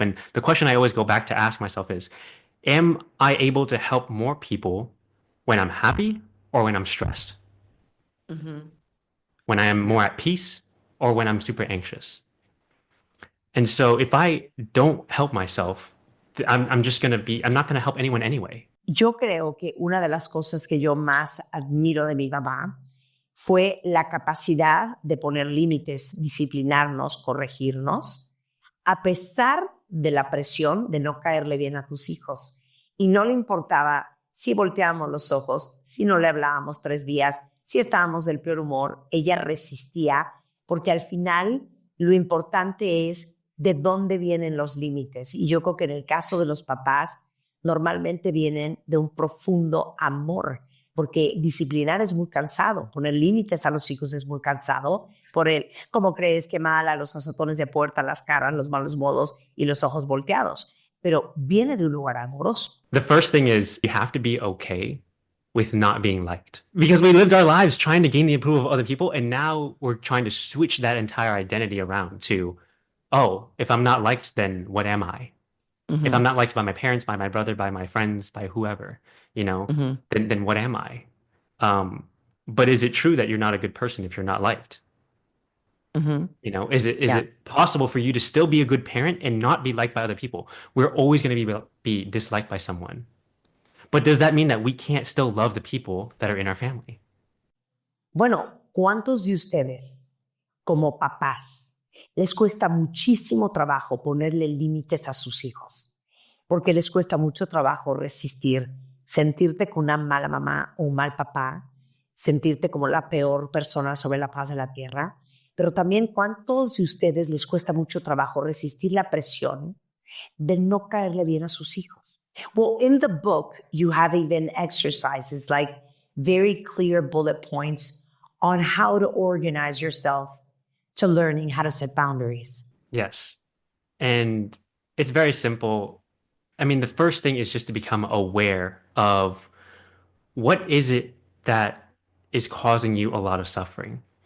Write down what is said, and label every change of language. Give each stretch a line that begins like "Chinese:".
English: And the question I always go back to ask myself is, am I able to help more people when I'm happy or when I'm stressed? When I am more at peace or when I'm super anxious? And so if I don't help myself, I'm not gonna help anyone anyway.
Spanish: Yo creo que una de las cosas que yo más admiro de mi mamá fue la capacidad de poner límites, disciplinarnos, corregirnos, a pesar de la presión de no caerle bien a tus hijos. Y no le importaba si volteábamos los ojos, si no le hablábamos 3 días, si estábamos del peor humor, ella resistía, porque al final lo importante es de dónde vienen los límites. Y yo creo que en el caso de los papás, normalmente vienen de un profundo amor, porque disciplinar es muy cansado, poner límites a los hijos es muy cansado, por el cómo crees que mala, los azotones de puerta, las caras, los malos modos y los ojos volteados, pero viene de un lugar amoroso.
English: The first thing is you have to be okay with not being liked, because we lived our lives trying to gain the approval of other people, and now we're trying to switch that entire identity around to, oh, if I'm not liked, then what am I? If I'm not liked by my parents, by my brother, by my friends, by whoever, then what am I? But is it true that you're not a good person if you're not liked? Is it possible for you to still be a good parent and not be liked by other people? We're always going to be disliked by someone. But does that mean that we can't still love the people that are in our family?
Spanish: Bueno, ¿cuántos de ustedes, como papás, les cuesta muchísimo trabajo ponerle límites a sus hijos? Porque les cuesta mucho trabajo resistir, sentirte con una mala mamá o un mal papá, sentirte como la peor persona sobre la faz de la tierra. Pero también, ¿cuántos de ustedes les cuesta mucho trabajo resistir la presión de no caerle bien a sus hijos?
English: Well, in the book, you have even exercises, like very clear bullet points on how to organize yourself to learning how to set boundaries. Yes. And it's very simple. I mean, the first thing is just to become aware of what is it that is causing you a lot of suffering?